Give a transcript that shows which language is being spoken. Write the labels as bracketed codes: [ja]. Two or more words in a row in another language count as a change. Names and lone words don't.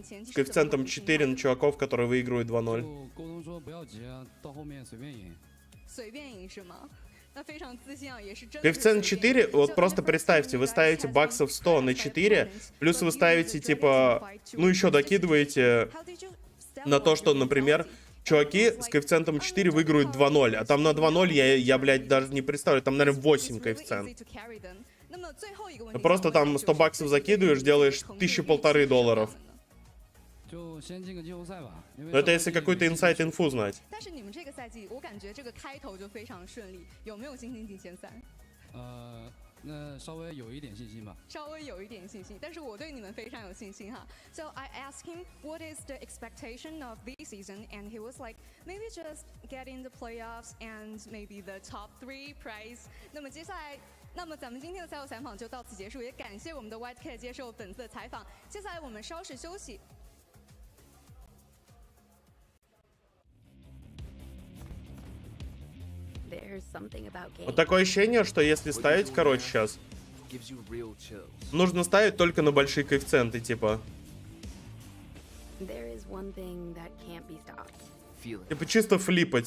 [ru] С коэффициентом 4 на чуваков, которые выигрывают 2-0. Коэффициент 4, вот просто представьте, вы ставите баксов 100 на 4, плюс вы ставите, типа, ну еще докидываете на то, что, например, чуваки с коэффициентом 4 выиграют 2-0, а там на 2-0 я, блядь, даже не представлю, там, наверное, 8 коэффициент. Просто там 100 баксов закидываешь, делаешь 1000-1500 долларов. Но это если какой-то инсайт-инфу знать. [en] So I asked him what is the expectation of this season, and he was like, maybe just get in the playoffs and maybe the top 3 prize. [zh] 那么咱们今天的赛后采访就到此结束，也感谢我们的 White接受本次的采访。接下来我们稍事休息。 [ru] Вот такое ощущение, что если ставить, короче, сейчас, нужно ставить только на большие коэффициенты, типа. Типа чисто флипать.